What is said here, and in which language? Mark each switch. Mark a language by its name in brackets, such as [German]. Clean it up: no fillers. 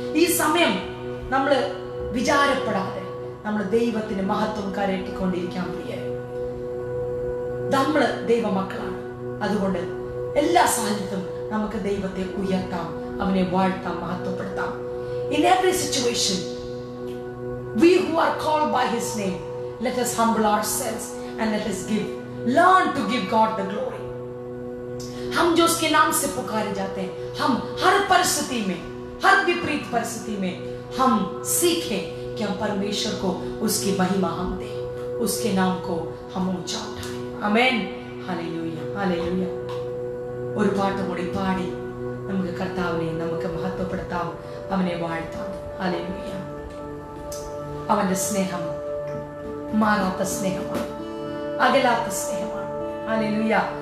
[Malayalam] ഈ സമയം നമ്മൾ വിചാരപ്പെടാതെ നമ്മൾ ദൈവത്തിന് മഹത്വം കരയറ്റിക്കൊണ്ടിരിക്കാം പ്രിയരെ. നമ്മൾ ദൈവമക്കളാണ്. അതുകൊണ്ട് എല്ലാ സാഹചര്യത്തിലും നമുക്ക് ദൈവത്തെ ഉയർത്താം, അവനെ വാഴ്ത്താം, മഹത്വപ്പെടുത്താം. [English] In every situation, we who are called by His name, let us humble ourselves and let us learn to give God the glory. [Hindi] हम जो उसके नाम से पुकारे जाते हैं, हम हर परिस्थिति में, हर विपरीत परिस्थिति में हम सीखें कि हम परमेश्वर को उसकी महिमा हम दें, उसके नाम को हम ऊंचा उठाएं. आमेन. Hallelujah, hallelujah. [Malayalam] ഒരു പാട്ട് കൂടി പാടി നമുക്ക് കർത്താവിനെ നമുക്ക് മഹത്വപ്പെടുത്താം, അവനെ വാഴ്ത്താം. ഹല്ലേലൂയ. അവന്റെ സ്നേഹം മാറാത്ത സ്നേഹമാണ്, അകലാത്ത സ്നേഹമാണ്. ഹല്ലേലൂയ.